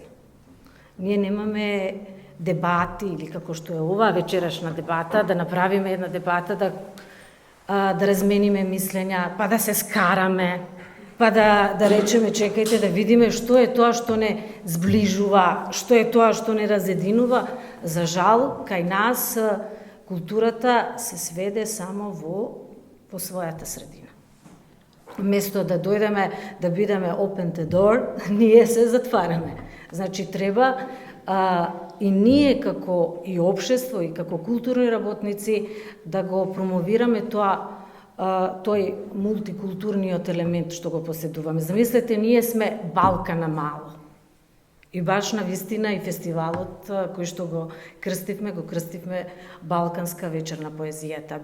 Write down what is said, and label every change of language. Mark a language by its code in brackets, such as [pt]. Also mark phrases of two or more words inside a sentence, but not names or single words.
[mk] Ние немаме дебати, или како што е ова вечерашна дебата, да направиме една дебата, да размениме мислења, па да се скараме, па да речеме, чекајте да видиме што е тоа што не сближува, што е тоа што не разединува. За жал, кај нас културата се сведе само во својата средина. Место да дојдеме, да бидеме [en] open the door, [mk] ние се затвараме. Значи, треба и ние како и општество и како културни работници да го промовираме тој мултикултурниот елемент што го поседуваме. Замислете, ние сме Балкана мало. И баш на вистина и фестивалот кој што го крстивме Балканска вечер на поезијата.